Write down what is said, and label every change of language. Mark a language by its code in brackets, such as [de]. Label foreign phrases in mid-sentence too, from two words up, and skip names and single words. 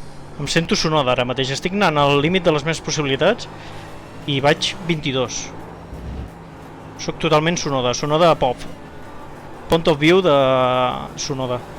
[ca] Em sento Sonoda ara mateix. Estic anant al límit de les meves possibilitats i vaig 22. Soc totalment Sonoda. Sonoda pop. [en] Point of view de Sonoda.